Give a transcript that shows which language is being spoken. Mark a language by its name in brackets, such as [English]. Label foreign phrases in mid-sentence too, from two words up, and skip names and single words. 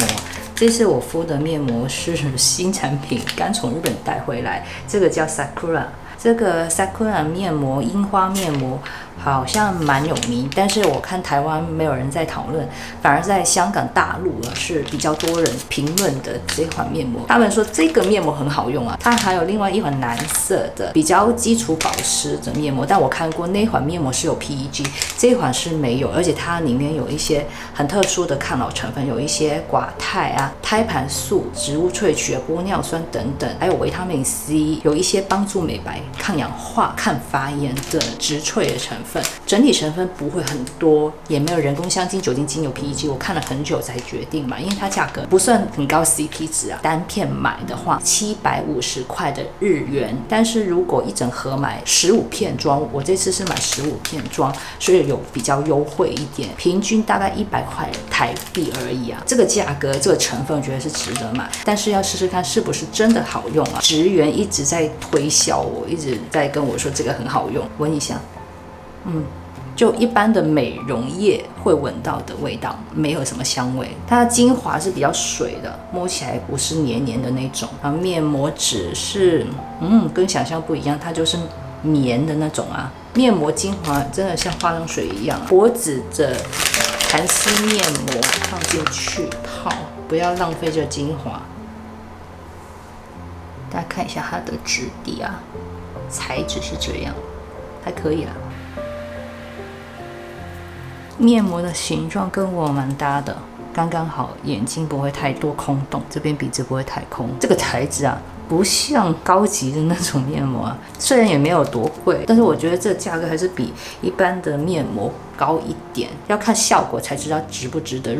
[Chinese] 這次我敷的面膜是新產品，剛從日本帶回來，這個叫 Sakura。這個 Sakura 面膜，櫻花面膜好像蠻有名，但是我看台灣沒有人在討論，反而在香港、大陸是比較多人評論的這款面膜。他們說這個面膜很好用啊，它還有另外一款藍色的比較基礎保濕的面膜，但我看過那款面膜是有 PEG， 這款是沒有，而且它裡面有一些很特殊的抗老成分，有一些寡肽啊、胎盤素、植物萃取、玻尿酸等等，還有維他命 C， 有一些幫助美白、抗氧化、抗發炎的植萃的成分，整体成分不會很多，也沒有人工香精、酒精、精油、PEG。我看了很久才決定買，因為它價格不算很高 CP 值啊。單片買的話750塊的日元，但是如果一整盒買15片裝，我這次是買15片裝，所以有比較優惠一點，平均大概100塊台幣而已啊。這個價格、這個成分，我覺得是值得買，但是要試試看是不是真的好用啊。職員一直在推銷我，一直在跟我說這個很好用，聞一下。就一般的美容液會聞到的味道，沒有什麼香味。它的精華是比較水的，摸起來不是黏黏的那種。然後面膜紙是，跟想象不一樣，它就是棉的那種啊。面膜精華真的像化妝水一樣。脖子的含絲面膜放進去泡，不要浪費這精華。大家看一下它的質地啊，材質是這樣，還可以啦。面膜的形狀跟我蠻搭的，剛剛好，眼睛不會太多空洞，這邊鼻子不會太空。這個材質啊，不像高級的那種面膜啊，雖然也沒有多貴，但是我覺得這個價格還是比一般的面膜高一點，要看效果才知道值不值得。